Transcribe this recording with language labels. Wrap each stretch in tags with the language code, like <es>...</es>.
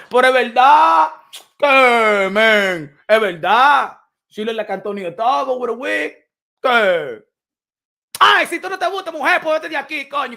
<es>Pero es verdad, que man, es verdad.</es> <en>She look like Antonio Tarver with a wig.</en> <es>Que. Ay, si tú no te gusta, mujer, pues vete de aquí, coño.</es>